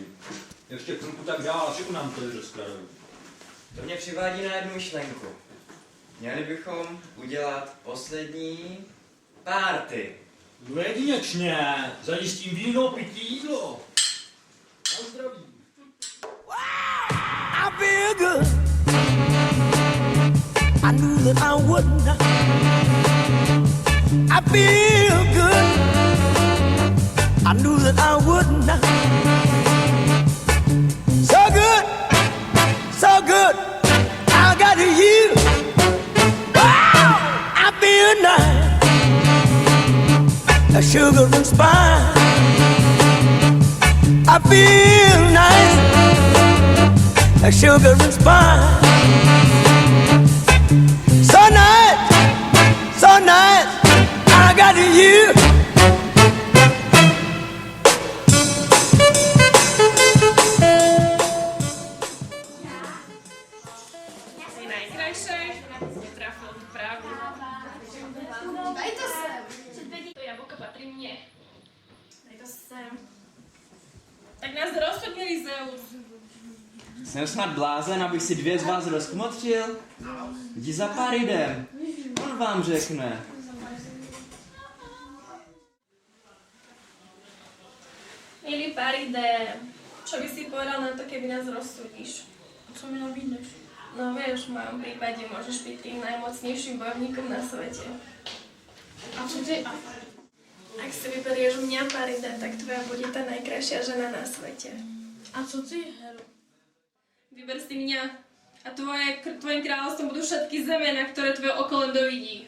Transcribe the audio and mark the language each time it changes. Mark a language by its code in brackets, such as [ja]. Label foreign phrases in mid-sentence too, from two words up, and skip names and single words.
[cs] Ještě chvilku tak dál a všechno nám tady rozkradou. To mě přivádí na jednu myšlenku. Měli bychom udělat poslední party. No jedinečně, zajistím víno, pití, jídlo. Na zdraví. [en] I feel good. I knew that I would not. I feel good. I knew that I would not. So good, so good. I got you. Wow, I feel nice. A sugar and spice. I feel nice. A sugar and spice. So nice, I got you. [cs] Jsi nejkrajší, mě trafil právě. [sk] Daj to sem. [cs] To jablko patří mně. Dej to sem. Tak nás rozhodněli Zeus. Jsem snad blázen, abych si 2 z vás rozkmotřil? Jdi za Paridem. On vám řekne. Milý Paride, [sk] čo by si povedal na to, keby nás rozsudíš? [cs] A co mi nabídneš? [sk] No vieš, v mojom prípade môžeš byť tým najmocnejším bojovníkom na svete. [cs] A co ty? [sk] Ak si vyberieš mňa, Paride, tak tvoja bude tá najkrajšia žena na svete. [cs] A co ty, Hero? [sk] Vyber si mňa a tvojim kráľovstvom budú všetky zeme, na ktoré tvoje oko len dovidí.